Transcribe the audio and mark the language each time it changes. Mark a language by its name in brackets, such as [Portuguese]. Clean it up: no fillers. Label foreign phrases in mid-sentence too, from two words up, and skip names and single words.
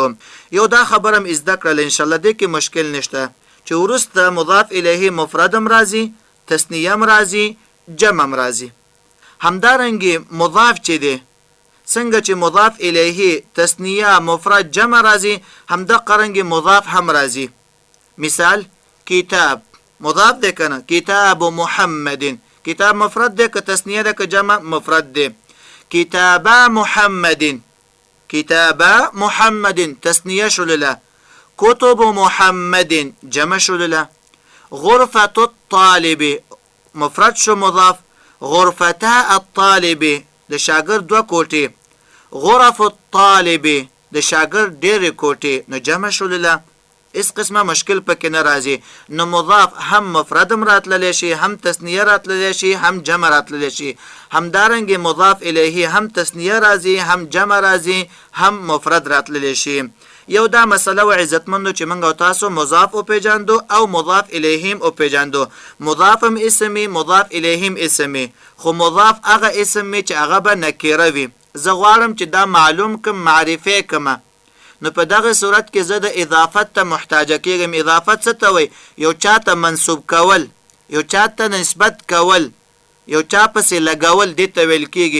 [Pashto] یو دا خبرم زده کړل [Arabic] ان شاء الله [Pashto] دې کې مشکل نشته چې ورسته مضاف الیه مفردم راځي تثنیه هم راځي جمع هم راځي. همدارنګه مضاف چې دی څنګه چې مضاف الیه تثنیه مفرد جمع راځي همدغه رنګ مضاف هم راځي. مثال کتاب مضاف ده کنه کتاب محمد کتاب مفرد ده که تثنیه ده که جمع مفرد ده. کتاب محمد کتاب محمد تثنیه شلله. کتب محمد جمع شلله. [Arabic] غرفة الطالب مفرد شو مضاف. غرفتا الطالب [Pashto] د شاګرد دوه کوټې. [Arabic] غرف الطالب [Pashto] د شاګرد ډېرې کوټې نو جمع شلله. اس قسمه مشکل پکې نه راځي. نو مضاف هم مفردم راتللی شي هم تثنیه راتللی شي هم جمع راتللی شي. همدارنګه مضاف الیه هم تثنیه راځي هم جمع راځي هم مفرد راتللی شي. یو دا مسله و عزتمندو چې موږ تاسو مضاف او پیژاندو او مضاف الیهم او پیژاندو. مضافم اسمی مضاف الیهم اسمی خو مضاف هغه اسم چې هغه به نکره وي. زه غواړم چې دا معلوم کم معرفه کما نو په دغه صورت کې زه د اضافت ته محتاج کېږم. اضافت څه ته وایي؟ یو چاته منسوب کول یو چاته نسبت کول یو چا پسې لګول دې ته ویل کېږي.